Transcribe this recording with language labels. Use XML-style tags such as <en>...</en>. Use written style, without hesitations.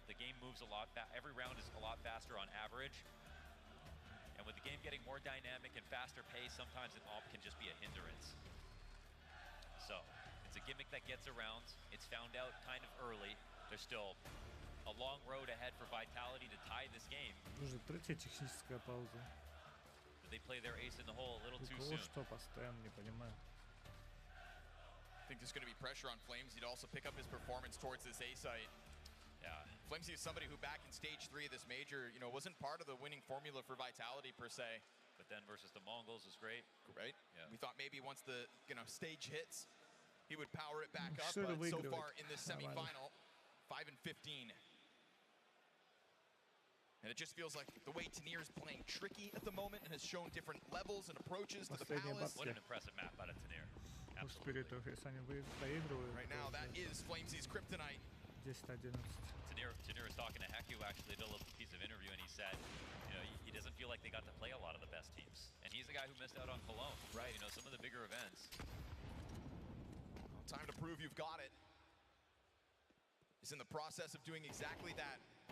<en>The game moves a lot every round is a lot faster on average. And with the game getting more dynamic and faster pace, sometimes an op can just be a hindrance. So, in It's a gimmick that gets around. It's found out kind of early. There's still a long road ahead for Vitality to tie this game.</en> <ru>Уже третья техническая пауза.</ru> <en>But they play their ace in the hole a little too soon.</en> <ru>Что постоянно не понимаю.</ru> <en>I think there's going to be pressure on Flamesy to also pick up his performance towards this A site. Yeah. Flamesy is somebody who back in stage 3 of this major, you know, wasn't part of the winning formula for Vitality per se. But then versus the Mongols was great. Right? Yeah. We thought maybe once the, stage hits, he would power it back up, but so far in this semifinal, 5-15. And it just feels like the way Tenir is playing tricky at the moment and has shown different levels and approaches to the Palace. What an impressive map out of Tenir.</en> <ru>Спиритов, если они проигрывают.</ru> <en>Right now, that is Flamesy's kryptonite. 10-11. Tenir was talking to Heku actually, did a little piece of interview, and he said, you know, he doesn't feel like they got to play a lot of the best teams. And he's the guy who missed out on Cologne. Right. You know, some of the bigger events. Time to prove you've got it. He's in the process of doing exactly that.</en>